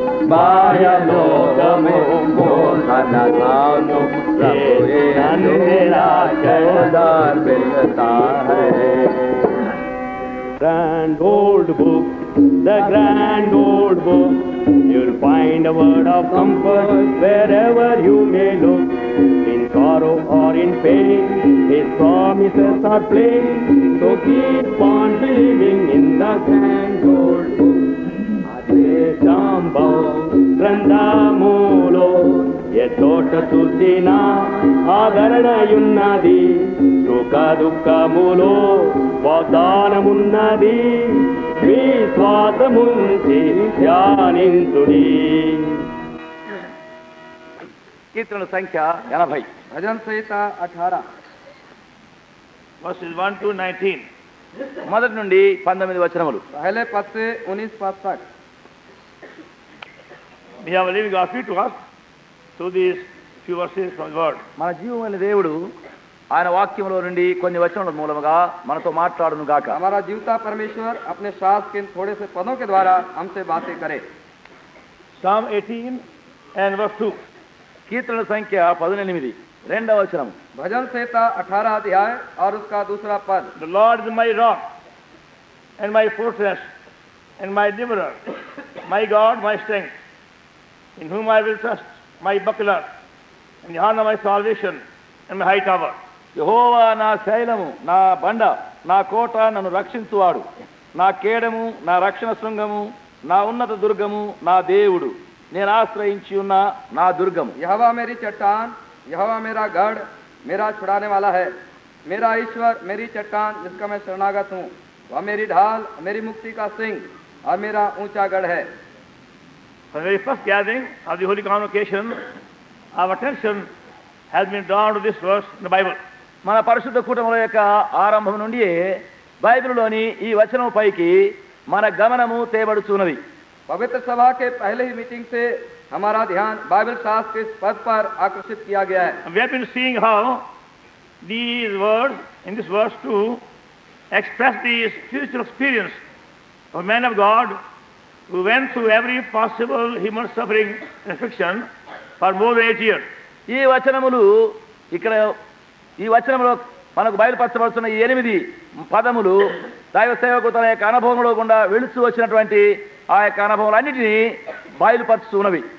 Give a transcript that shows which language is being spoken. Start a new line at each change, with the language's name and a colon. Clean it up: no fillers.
Hindi: माया मोह में धोखा न खाओ, प्रभु यीशु उद्धार मिलता है।
English: Grand old book, the grand old book, you'll find a word of comfort wherever you may look. In sorrow or in pain, His promises are plain, so keep on believing in the grand old book.
Telugu: Adesambho గ్రంథములో ఎచ్చోట చూసిన ఆదరణయున్నది, సుఖ దుఃఖములో వాగ్దానమున్నది, విశ్వాసముంచి ధ్యానించుడి। కీర్తన సంఖ్య 80, భజన సంహిత 18,
English: verses 1 to 19,
Telugu: మొదటి నుండి 19 వచనములు।
Hindi: पहले पद से 19 पद तक।
English: We have a living God to us through these few verses from the word.
Telugu: మన జీవమైన దేవుడు ఆయన వాక్యములో నుండి కొన్ని వచనముల మూలముగా మనతో మాట్లాడును గాక।
Hindi: हमारा जीवता परमेश्वर अपने शास्त्र के थोड़े से पदों के द्वारा हमसे बातें करे।
English: Psalm 18 and verse 2,
Telugu: కీర్తన సంఖ్య 18, రెండవ వచనం।
Hindi: भजन संहिता 18 अध्याय और उसका दूसरा पद।
English: The Lord is my rock and my fortress and my deliverer, my God, my strength, in whom I will trust, my buckler, and the horn of my salvation, and my high tower.
Telugu: యెహోవా నా శైలము, నా బండ, నా కోట, నన్ను రక్షించువాడు, నా కేడము, నా రక్షణ శృంగము, నా ఉన్నత దుర్గము, నా దేవుడు, నేను ఆశ్రయించి ఉన్న నా దుర్గము।
Hindi: యెహోవా मेरी चट्टान, यहोवा मेरा गढ़, मेरा छुड़ाने वाला है, मेरा ईश्वर, मेरी चट्टान जिसका मैं शरणागत हूँ, वह मेरी ढाल, मेरी मुक्ति का सिंह और मेरा ऊंचा गढ़ है।
English: For the very first gathering of the Holy Convocation, our attention has been drawn to this verse in the Bible.
Telugu: మన పరిశుద్ధ కూటముల యొక్క ఆరంభం నుండి బైబిల్లోని ఈ వచనం పైకి మన గమనము తేబడుచున్నది।
Hindi: पवित्र सभा के पहले ही मीटिंग से हमारा ध्यान बाइबल शास्त्र के इस पद पर आकर्षित किया गया है।
English: We have been seeing how these words in this verse 2 express the spiritual experience of men of God who went through every possible human suffering and affliction for more than 8 years.
Telugu: ఈ వచనములు ఇక్కడ ఈ వచనంలో మనకు బయలుపరచబడుతున్న ఈ 8 పదములు దైవ సేవకు తన యొక్క అనుభవంలో గుండా వెళుతూ వచ్చినటువంటి ఆ యొక్క అనుభవాలన్నిటినీ బయలుపరుస్తున్నవి.